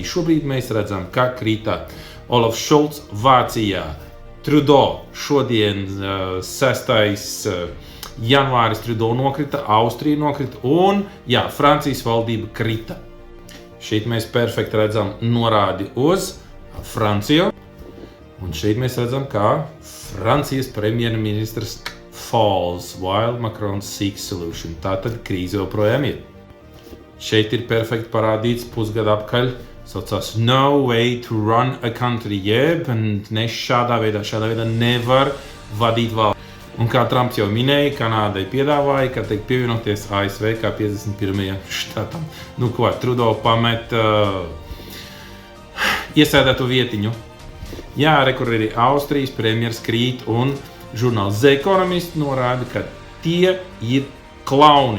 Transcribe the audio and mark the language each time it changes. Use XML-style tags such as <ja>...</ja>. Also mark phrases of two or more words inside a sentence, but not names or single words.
<lv>Šobrīd mēs redzam, ka krita Olafs Šolts Vācijā, Trudeau šodien 6. janvāris Trudeau nokrita, Austrija nokrita un, Francijas valdība krita. Šeit mēs perfekti redzam norādi uz Franciju. Un šeit mēs redzam, kā Francijas premjerministrs</lv> <en>falls while Macron seeks solution.</en> <lv>Tātad krīze joprojām ir. Šeit ir perfekti parādīts pusgadu apkaļ, saucās No way to run a country, jeb ne šādā veidā nevar vadīt valsts. Un kā Trumps jau minēja, Kanādai piedāvāja, ka tiek pievienoties ASV kā 51. štatam. Nu ko, Trudeau pamet iesēdēto vietiņu. Kur arī Austrijas premjers krīt un žurnāls The Economist norāda, ka tie ir klauni.</lv>